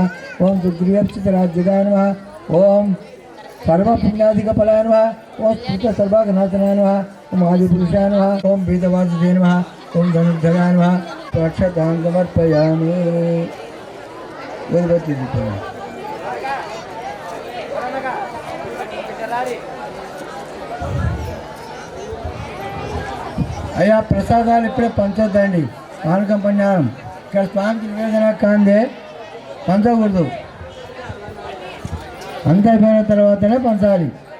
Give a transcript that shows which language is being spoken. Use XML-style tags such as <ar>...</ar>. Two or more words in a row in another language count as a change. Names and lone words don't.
<sa>ओम सुग्रीवक्षितराज्यकाय नमः। ओम सर्वपुण्याधिकफलाय नमः। ओम स्तुत सर्वाघनाथनाय नमः। ओम आदिपुरुषाय नमः। ओम वेदवासुदेवाय नमः। ओम धनुर्धराय नमः। अक्षतां समर्पयामि। वेदवती दीपम्</sa> <te>అయ్యా ప్రసాదాలు ఇప్పుడే పంచొద్దండి. పానకం పన్యారం ఇక్కడ స్వామికి నివేదన కాందే పంచకూడదు. అంత అయిపోయిన తర్వాతనే పంచాలి.</te>